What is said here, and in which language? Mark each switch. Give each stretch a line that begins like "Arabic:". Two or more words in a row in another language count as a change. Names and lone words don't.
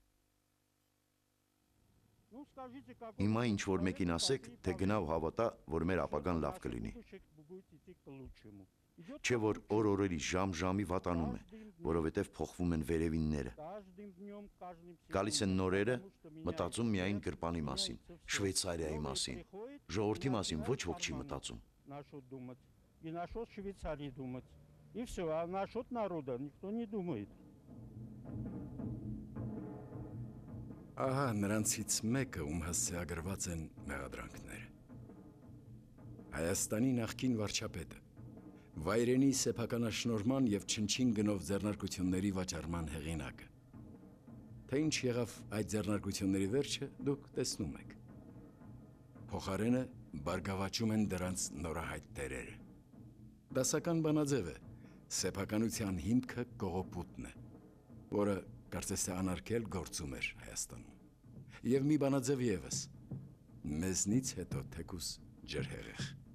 Armenian: Հիմա ինչ-որ մեկին ասեք, թե գնավ հավատա, որ մեր ապագան լավ կլինի։ Չէ որ օր-օրերի ժամ-ժամի վատանում է, որովհետև փոխվում են վերևինները։ Գալիս են նորերը, մտածում միայն գրպանի մասին, Շվեյցարիայի մասին, ժողովրդի մասին ոչ ոք չի մտածում։
Russian: И все, а насчет народа никто не думает.
Armenian: Ահա նրանցից մեկը, ում հասցեագրված են մեղադրանքները։ Հայաստանի նախկին վարչապետը, վայրենի սեփականաշնորհման եւ չնչին գնով ձեռնարկությունների վաճառման հեղինակը։ Թե ինչ եղավ այդ ձեռնարկությունների վերջը, դուք տեսնում եք։ Փոխարենը բարգավաճում են դրանց նորահայտ տերերը։ Դասական բանաձև է, սեփականության հիմքը կողոպուտն է, որը կարծես թե անարգել գործում էր Հայաստանում։ Եվ մի բանաձև ևս, մեզնից հետո թեկուս ջրհեղեղ։